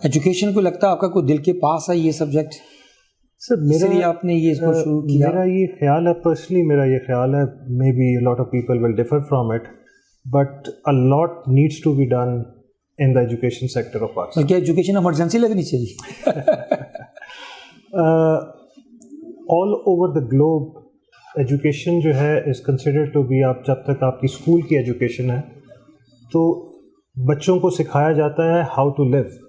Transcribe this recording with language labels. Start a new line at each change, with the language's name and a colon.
Urdu: Education کو لگتا ہے آپ کا کوئی دل کے پاس ہے یہ سبجیکٹ؟ سر میرا آپ نے یہ اس کو شروع کیا؟ میرا یہ خیال ہے،
English: Personally میرا یہ خیال ہے، maybe a lot of people will differ from it, but a lot needs to be done in the education sector of Pakistan.
Urdu: کیا ایجوکیشن ایمرجنسی لگنی چاہیے؟
English: all over the globe education جو ہے is considered to be,
Urdu: آپ جب تک آپ کی school کی ایجوکیشن ہے تو بچوں کو سکھایا جاتا ہے
English: How to live.